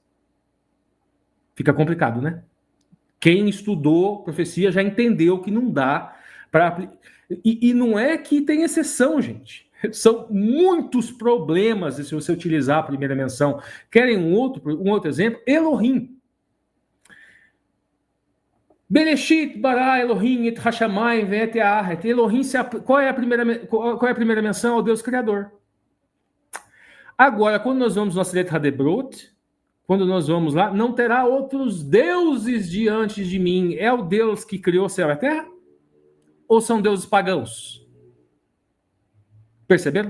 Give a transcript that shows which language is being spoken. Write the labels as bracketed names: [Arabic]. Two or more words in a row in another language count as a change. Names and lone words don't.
[Portuguese] Fica complicado, né? Quem estudou profecia já entendeu que não dá para... E não é que tem exceção, gente. São muitos problemas se você utilizar a primeira menção. Querem um outro exemplo? Elohim. [Hebrew] בראשית ברא אלוהים את השמים ואת הארץ. [Portuguese] Elohim, qual é a primeira menção ao Deus Criador? Agora, quando nós vamos no [Hebrew] עשרת הדברות, [Portuguese] quando nós vamos lá, não terá outros deuses diante de mim. É o Deus que criou o céu e a terra? Ou são deuses pagãos? Perceberam?